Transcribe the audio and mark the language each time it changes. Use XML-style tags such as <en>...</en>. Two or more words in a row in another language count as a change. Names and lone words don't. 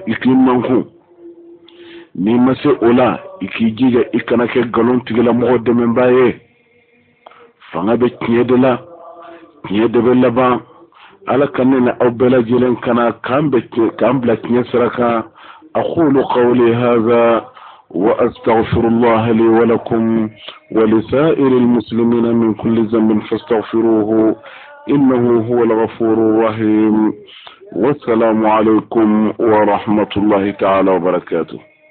<bm>i k'i mankun n'i ma se o la i k'i jija i kana kɛ nkalon tigilamɔgɔ dɛmɛbaa ye fanga bɛ tiɲɛ de la tiɲɛ de bɛ laban ala ka ne na aw bɛɛ lajɛlen kana k'an bila tiɲɛ sira kan</bm> <ar>أقول قولي هذا وأستغفر الله لي ولكم ولسائر المسلمين من كل ذنب فاستغفروه إنه هو الغفور الرحيم والسلام عليكم ورحمة الله تعالى وبركاته.</ar>